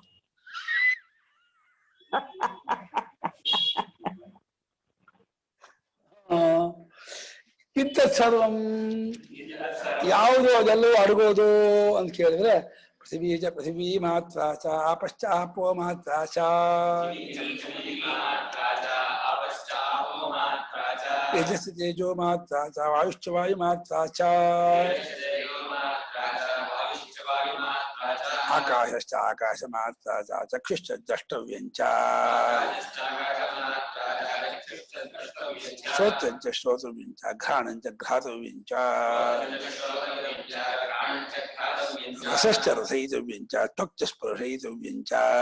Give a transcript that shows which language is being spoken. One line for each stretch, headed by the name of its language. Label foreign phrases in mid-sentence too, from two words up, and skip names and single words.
Kannada: ಇಂಥ ಸರ್ವಂ ಯಾವುದು ಅದೆಲ್ಲವೂ ಅಡಗೋದು ಅಂತ ಕೇಳಿದ್ರೆ
Sanskrit: ಪೃಥಿವೀಜ ಪೃಥಿವೀ ಮಾತ್ರ ಚ ಆಪಶ್ಚ ಆಪೋ ಮಾತ್ರ ಚ ತೇಜಸ್ ತೇಜೋ ಮಾತ್ರ ಚ ವಾಯುಶ್ಚ ವಾಯು ಮಾತ್ರ ಚ ಆಕಾಶಶ್ಚ ಆಕಾಶ ಮಾತ್ರ ಚ ಚಕ್ಷುಶ್ಚ ದ್ರಷ್ಟವ್ಯಂ ಚ ಶ್ರೋತ್ರಂ ಚ ಶ್ರೋತವ್ಯಂ ಚ ಘ್ರಾಣಂ ಚ ಘ್ರಾತವ್ಯಂ ಚ ರಸಶ್ಚ ರಸಯಿತವ್ಯಂ ಚ ತ್ವಕ್ ಚ ಸ್ಪರ್ಶಯಿತವ್ಯಂ ಚ